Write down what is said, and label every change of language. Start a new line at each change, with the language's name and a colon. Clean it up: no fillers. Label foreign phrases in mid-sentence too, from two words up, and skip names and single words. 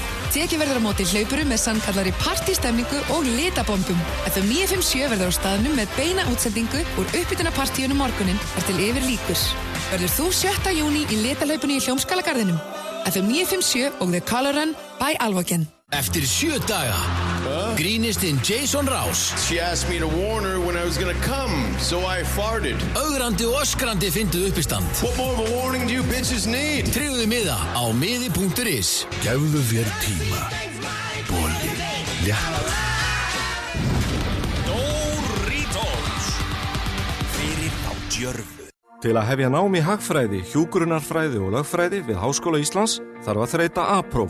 Icelandic: Tekið verður á móti hlaupurum með sannkallari partystemningu og litabombum. FM 957 verður á staðnum með beina útsendingu úr uppbytunarpartíunum morgunin þar til yfir líkur. Verður þú 7. júní í litalaupunni í Hljómskálagarðinum. FM 957 og The Color Run by Alvogen. Eftir 7 daga grínistinn Jason Rouse.
English: She asked me to warn her when I was gonna come, so I farted.
Icelandic: Ögrandi og öskrandi fyndu uppistand.
English: What more of a warning do you bitches need?
Icelandic: Tryggðu miða á miði.is. Gefðu þér tíma. Bolli. Léttur. Doritos. Fyrir á djörfu. Til að hefja nám í hagfræði, hjúkrunarfræði og lögfræði við Háskóla Íslands þarf að þreyta A-próf.